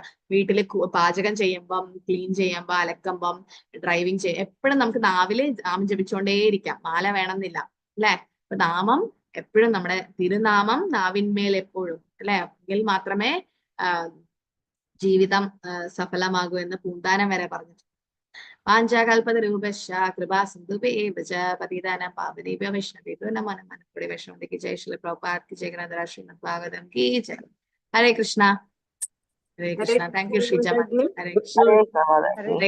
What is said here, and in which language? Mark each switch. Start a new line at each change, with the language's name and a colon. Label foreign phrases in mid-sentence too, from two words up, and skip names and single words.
Malayalam: വീട്ടിൽ പാചകം ചെയ്യുമ്പം, ക്ലീൻ ചെയ്യുമ്പോ, അലക്കുമ്പം, ഡ്രൈവിംഗ് എപ്പോഴും നമുക്ക് നാവില് നാമം ജപിച്ചുകൊണ്ടേയിരിക്കാം. മാല വേണമെന്നില്ല അല്ലെ. അപ്പൊ നാമം എപ്പോഴും, നമ്മുടെ തിരുനാമം നാവിന്മേൽ എപ്പോഴും അല്ലെ, എങ്കിൽ മാത്രമേ ജീവിതം സഫലമാകൂ എന്ന് പൂന്താനം വരെ പറഞ്ഞിട്ടുണ്ട്.
Sanskrit: വാഞ്ചാകൽപതരൂപശ്ച കൃപാ സിന്ധുഭേവച പതിതാനാം പാവനേഭ്യോ വൈഷ്ണവേഭ്യോ നമോ നമഃ.
Malayalam: മനഃപൂർവ്വം വൈഷ്ണവന്തിക്ക് ജയ. ശ്രീല പ്രഭുപാദ്
Hindi: की जय.
Malayalam: ഗ്രന്ഥരാജ ശ്രീമദ് ഭാഗവതം
Hindi: की जय.
Sanskrit: ഹരേ കൃഷ്ണ. ഹരേ കൃഷ്ണ.
English: Thank you
Sanskrit: ശ്രീജ. ഹരേ കൃഷ്ണ.